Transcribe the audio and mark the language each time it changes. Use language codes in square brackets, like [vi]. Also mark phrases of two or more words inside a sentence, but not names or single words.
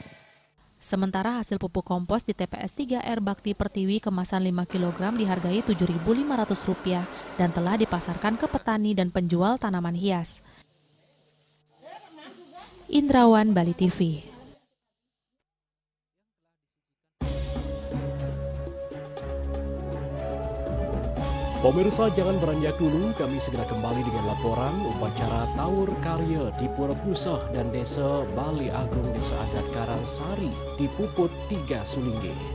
[id] Sementara hasil pupuk kompos di TPS 3R Bakti Pertiwi kemasan 5 kg dihargai Rp7.500 dan telah dipasarkan ke petani dan penjual tanaman hias. Indrawan, Bali TV. Pemirsa, jangan beranjak dulu, kami segera kembali dengan laporan upacara Taur Karya di Pura Pusah dan Desa Bali Agung Desa Adat Karangsari di Puput 3 Sulingge.